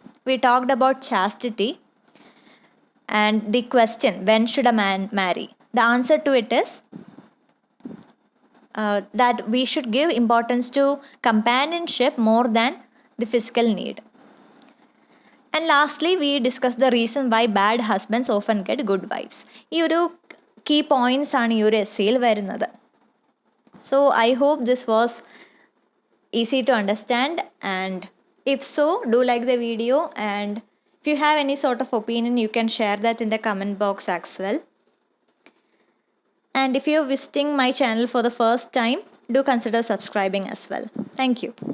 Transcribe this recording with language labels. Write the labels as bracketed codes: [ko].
[en] We talked about chastity and the question, when should a man marry? The answer to it is that we should give importance to companionship more than the physical need. And lastly, we discussed the reason why bad husbands often get good wives. [ml] ഈ ഒരു key points ആണ് ഈ ഒരു എസ്സേയിൽ വരുന്നത്. [en] So I hope this was easy to understand, and if so, do like the video, and if you have any sort of opinion, you can share that in the comment box as well. And if you're visiting my channel for the first time, do consider subscribing as well. Thank you.